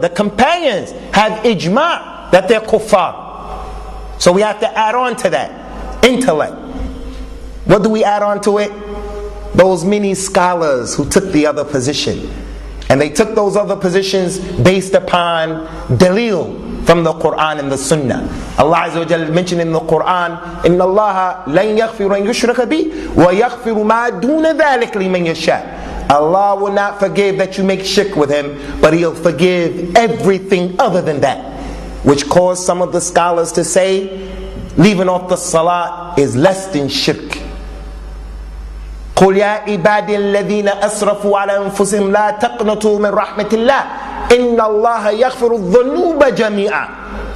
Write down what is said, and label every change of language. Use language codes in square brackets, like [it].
[en] The companions have ijma' that they're kuffar. So we have to add on to that intellect. What do we add on to it? Those many scholars who took the other position. And they took those other positions based upon dalil from the Quran and the Sunnah. Allah Azza wa Jalla mentioned in the Quran, [ar] إِنَّ اللَّهَ لَنْ يَغْفِرُ أَنْ يُشْرَكَ بِهِ وَيَغْفِرُ مَا دُونَ ذَلِكَ لِمَنْ يَشَاءُ. [en] Allah will not forgive that you make shirk with Him, but He'll forgive everything other than that. Which caused some of the scholars to say, leaving off the salah is less than shirk. [ar] قُلْ يَا عِبَادِي الَّذِينَ أَسْرَفُوا عَلَى أَنفُسِهِمْ لَا تَقْنَطُوا مِنْ رَحْمَةِ اللَّهِ إِنَّ اللَّهَ يَغْفِرُ الذُّنُوبَ جَمِيعًا.